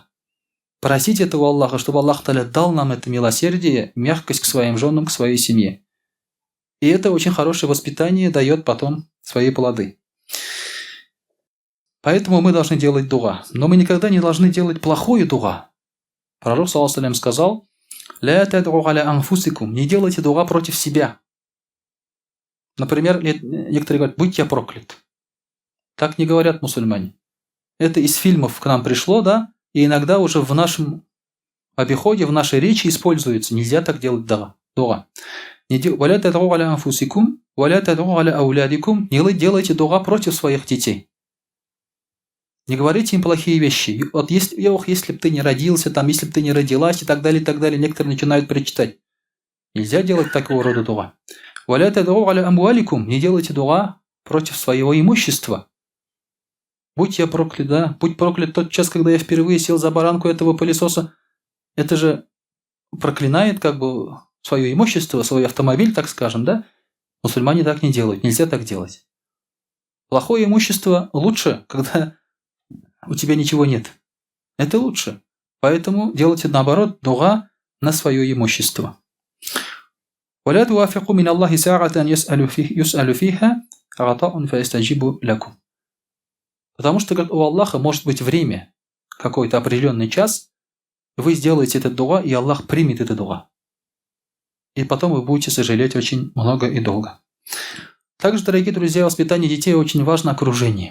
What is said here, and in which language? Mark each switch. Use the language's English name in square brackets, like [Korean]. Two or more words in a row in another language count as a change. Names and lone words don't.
[Russian] Просить это у Аллаха, чтобы Аллах Та'аля дал нам это милосердие, мягкость к своим женам, к своей семье. И это очень хорошее воспитание дает потом свои плоды. Поэтому мы должны делать дуа. Но мы никогда не должны делать плохое дуа. [Arabic] Пророк, صلى الله عليه وسلم, сказал: «لا تدعوا على أنفسكم», [Russian] не делайте дуа против себя. Например, некоторые говорят: «Будь я проклят». Так не говорят мусульмане. Это из фильмов к нам пришло, да? и иногда уже в нашем обиходе, в нашей речи используется. Нельзя так делать дуа. [Arabic] «ولا تدعوا على أنفسكم، ولا تدعوا على أولادكم». [Russian] Не делайте дуа против своих детей. Не говорите им плохие вещи. Вот если бы ты не родился, там, если бы ты не родилась и так далее, и так далее. Некоторые начинают причитать. Нельзя делать такого рода дуа. [Arabic] «ولا تدعوا على أموالكم». [Russian] Не делайте дуа против своего имущества. Будь я проклят, да? Будь проклят тот час, когда я впервые сел за баранку этого пылесоса. Это же проклинает как бы свое имущество, свой автомобиль, так скажем, да? Мусульмане так не делают, нельзя так делать. Плохое имущество лучше, когда у тебя ничего нет. Это лучше. Поэтому делайте наоборот дуа на свое имущество. [Arabic] ولا توافقوا من الله ساعة يسأل فيها عطاء فيستجيب لكم. [Russian] Потому что у Аллаха может быть время, какой-то определенный час, вы сделаете этот дуа, и Аллах примет это дуа. И потом вы будете сожалеть очень много и долго. Также, дорогие друзья, воспитание детей очень важно окружение.